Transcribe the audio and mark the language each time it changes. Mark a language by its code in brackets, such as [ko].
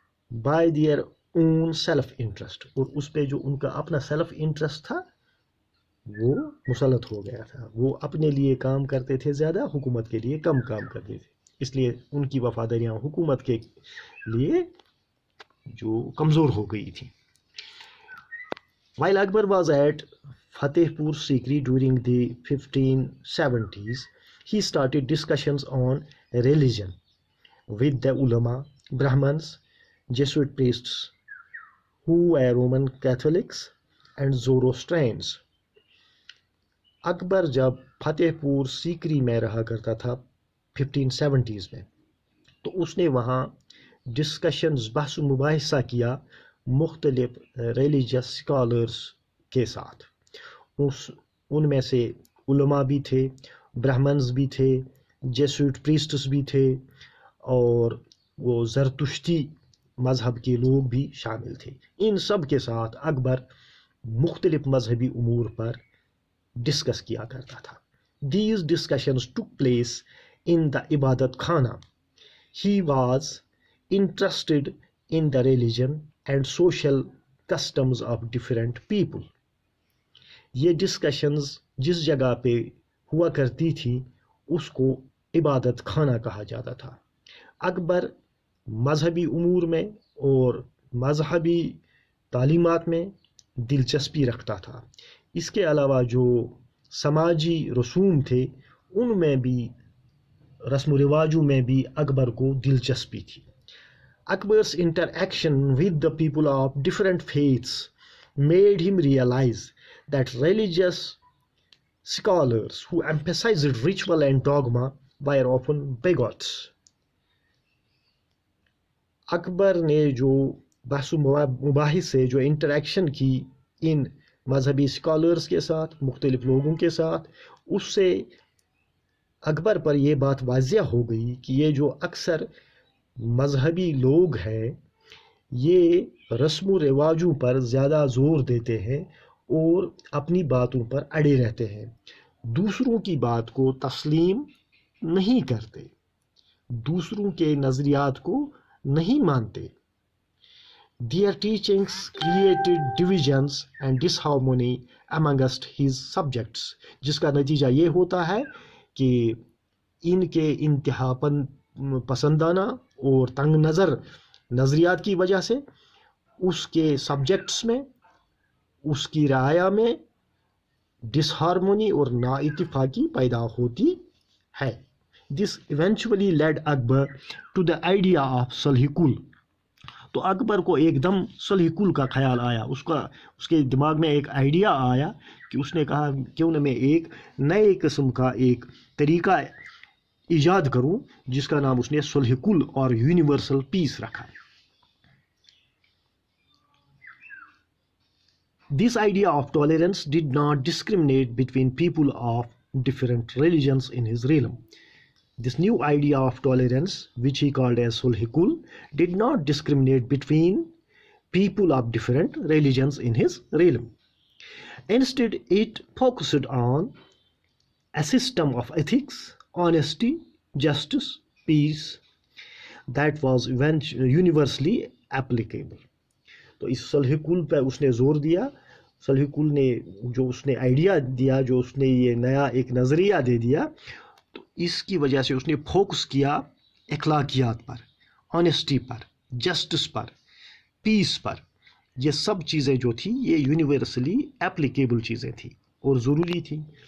[en] By their own self interest. [ur] اور اس پہ جو ان کا اپنا سیلف انٹرسٹ تھا وہ مسلط ہو گیا تھا. وہ اپنے لیے کام کرتے تھے زیادہ، حکومت کے لیے کم کام کرتے تھے. اس لیے ان کی وفاداریاں حکومت کے لیے جو کمزور ہو گئی تھی. [en] While Akbar was at Fatehpur Sikri during the 1570s, he started discussions on religion with the ulama, Brahmins, Jesuit priests who were Roman Catholics and Zoroastrians. [ur] اکبر جب فتح پور سیکری میں رہا کرتا تھا 1570s میں، تو اس نے وہاں ڈسکشنز، بحث و مباحثہ کیا مختلف ریلیجس اسکالرس کے ساتھ. ان میں سے علماء بھی تھے، برہمنز بھی تھے، جیسوٹ پریسٹس بھی تھے، اور وہ زرتشتی مذہب کے لوگ بھی شامل تھے. ان سب کے ساتھ اکبر مختلف مذہبی امور پر ڈسکس کیا کرتا تھا. [en] These discussions took place in the Ibadat Khana. He was interested in the religion and social customs of different people. [ur] یہ ڈسکشنز جس جگہ پہ ہوا کرتی تھی اس کو عبادت خانہ کہا جاتا تھا. اکبر مذہبی امور میں اور مذہبی تعلیمات میں دلچسپی رکھتا تھا. اس کے علاوہ جو سماجی رسوم تھے ان میں بھی، رسم و رواجوں میں بھی اکبر کو دلچسپی تھی. [en] Akbar's interaction with the people of different faiths made him realize that religious scholars who emphasized ritual and dogma were often bigots. [ur] اکبر نے جو بحث و مباحث سے جو انٹریکشن کی ان مذہبی اسکالرس کے ساتھ، مختلف لوگوں کے ساتھ، اس سے اکبر پر یہ بات واضح ہو گئی کہ یہ جو اکثر مذہبی لوگ ہیں یہ رسم و رواجوں پر زیادہ زور دیتے ہیں اور اپنی باتوں پر اڑے رہتے ہیں، دوسروں کی بات کو تسلیم نہیں کرتے، دوسروں کے نظریات کو نہیں مانتے. [en] Their teachings created divisions and disharmony amongst his subjects. [ur] جس کا نتیجہ یہ ہوتا ہے کہ ان کے انتہا پسندانہ اور تنگ نظر نظریات کی وجہ سے اس کے سبجیکٹس میں، اس کی رعایا میں ڈس ہارمونی اور نا اتفاقی پیدا ہوتی ہے. [en] This eventually led Akbar to the idea of Sulh-e-Kul. [ur] تو اکبر کو ایک دم صلح-ی-کل کا خیال آیا، اس کے دماغ میں ایک آئیڈیا آیا کہ اس نے کہا کیوں نہ میں ایک نئے قسم کا ایک طریقہ ایجاد کروں جس کا نام اس نے صلح-ی-کل اور یونیورسل پیس رکھا. [en] This idea of tolerance did not discriminate between people of different religions in his realm. This new idea of tolerance, which he called as Sulh-e-Kul, did not discriminate between people of different religions in his realm. Instead, it focused on a system of ethics, honesty, justice, peace that was universally applicable. [ur] تو اس صلح-ی-کل پہ اس نے زور دیا. صلح-ی-کل نے جو اس نے idea دیا، جو اس نے یہ نیا ایک نظریہ دے دیا، تو اس کی وجہ سے اس نے فوکس کیا اخلاقیات پر، آنیسٹی پر، جسٹس پر، پیس پر. یہ سب چیزیں جو تھیں یہ یونیورسلی اپلیکیبل چیزیں تھیں اور ضروری تھیں.